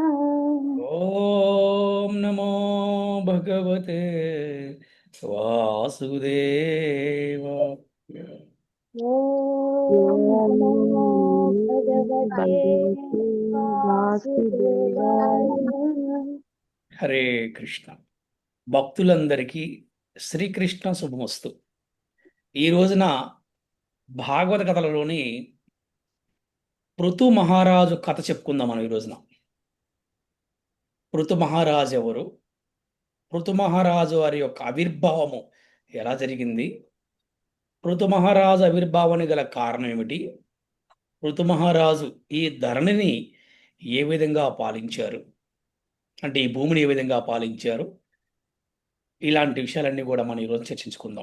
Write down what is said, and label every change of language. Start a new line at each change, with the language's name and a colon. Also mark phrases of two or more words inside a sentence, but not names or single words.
Sanskrit: ओम नमो भगवते वासुदेवाय। ॐ नमो भगवते वासुदेवाय।
Telugu: హరే కృష్ణ. భక్తులందరికీ శ్రీకృష్ణ శుభమస్తు. ఈ రోజున భాగవత కథలలోని పృథు మహారాజు కథ చెప్పుకుందాం మనం ఈ రోజున. పృథు మహారాజు ఎవరు, పృథు మహారాజు వారి యొక్క ఆవిర్భావము ఎలా జరిగింది, పృథు మహారాజు ఆవిర్భావానికి గల కారణం ఏమిటి, పృథు మహారాజు ఈ ధరణిని ఏ విధంగా పాలించారు, అంటే ఈ భూమిని ఏ విధంగా పాలించారు, ఇలాంటి విషయాలన్నీ కూడా మనం ఈరోజు చర్చించుకుందాం.